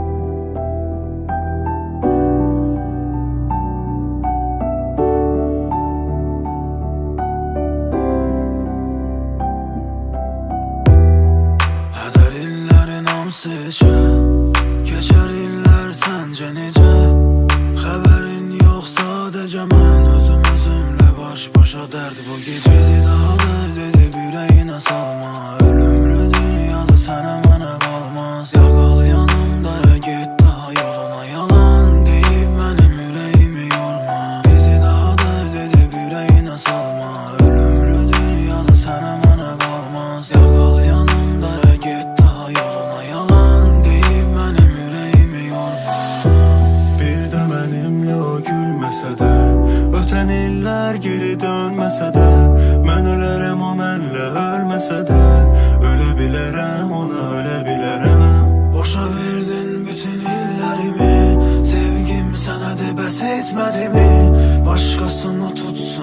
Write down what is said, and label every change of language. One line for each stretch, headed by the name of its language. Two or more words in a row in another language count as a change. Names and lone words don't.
Azerbaijani: Heder illerin hamısı içe, keçer iller sence necə? Xəbərin yox sadəcə mən özümlə baş başa dərd bu gecə. Bizi daha dərd edib ürəyinə salma. Ölümlü dünyada sənə mənə qalmaz. Ya qal yanımda ya get daha yoluna. Yalan deyib mənim ürəyimi yorma. Bizi daha dərd edib ürəyinə salma. Ölümlü dünyada sənə mənə qalmaz. Ya qal yanımda ya get daha yoluna. Yalan deyib mənim ürəyimi yorma.
Turkish: Bir de benimle o gülmese de, öten iller geri dönmese de, ben ölerim o benle ölmese de, ölebilirim ona ölebilirim.
Azerbaijani: Boşa verdin bütün illərimi, sevgim sənə də bəs etmədi mi? Başqasını tut